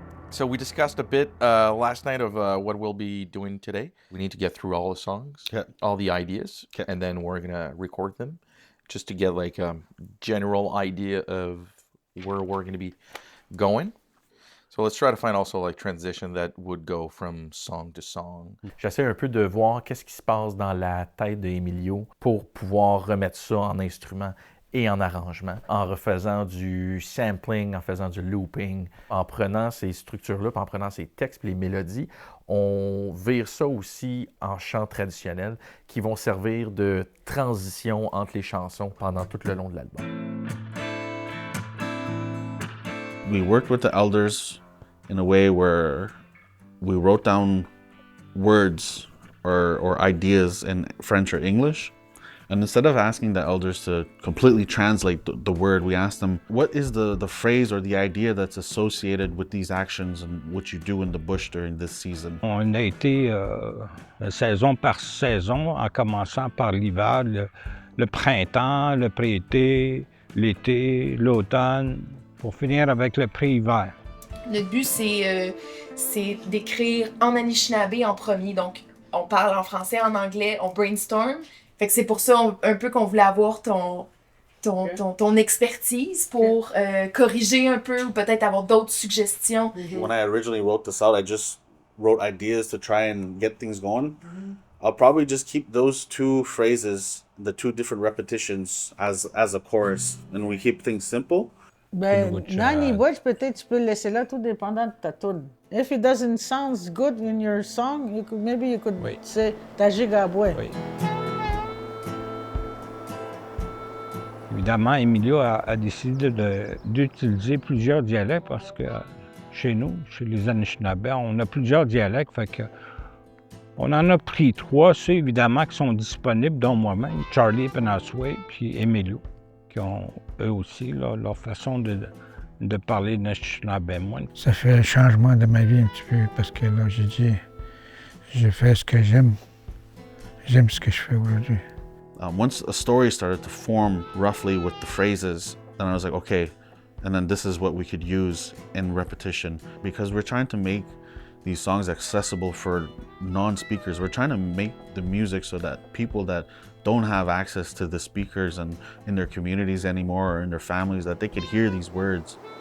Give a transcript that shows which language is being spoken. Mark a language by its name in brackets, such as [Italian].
[English] So we discussed a bit last night of what we'll be doing today. We need to get through all the songs, all the ideas, and then we're going to record them just to get a general idea of where we're going to be going. So let's try to find also transition that would go from song to song. [French] J'essaie un peu de voir qu'est-ce qui se passe dans la tête d'Emilio pour pouvoir remettre ça en instrument et en arrangement, en refaisant du sampling, en faisant du looping, en prenant ces structures-là, en prenant ces textes, les mélodies, on vire ça aussi en chants traditionnels qui vont servir de transition entre les chansons pendant tout le long de l'album. [English] We worked with the elders in a way where we wrote down words or ideas in French or English. And instead of asking the elders to completely translate the word, we asked them, what is the phrase or the idea that's associated with these actions and what you do in the bush during this season? [French] On a été saison par saison, en commençant par l'hiver, le printemps, le pré-été, l'été, l'automne, pour finir avec le pré-hiver. Le but, c'est d'écrire en Anishinaabe en premier. Donc, on parle en français, en anglais, on brainstorm. Fait que c'est pour ça un peu qu'on voulait avoir ton expertise pour corriger un peu ou peut-être avoir d'autres suggestions. [English] When I originally wrote this out, I just wrote ideas to try and get things going. I'll probably just keep those 2 phrases, the 2 different repetitions as a chorus, and we keep things simple. [French] Dans les bouts, peut-être tu peux le laisser là, tout dépendant de ta tune. [English] If it doesn't sound good in your song, maybe you could say ta gigabois. [French] Oui. Évidemment, Emilio a décidé d'utiliser plusieurs dialectes parce que chez nous, chez les Anishinaabe, on a plusieurs dialectes. Fait que on en a pris 3, ceux évidemment qui sont disponibles, dont moi-même, Charlie Penasway, puis Emilio, qui ont eux aussi leur façon de parler d'Anishinaabe. Ça fait un changement de ma vie un petit peu parce que là, j'ai dit, J'ai fait ce que j'aime. J'aime ce que je fais aujourd'hui. [English] Once a story started to form roughly with the phrases, then I was like, okay, and then this is what we could use in repetition, because we're trying to make these songs accessible for non-speakers. We're trying to make the music so that people that don't have access to the speakers and in their communities anymore or in their families, that they could hear these words.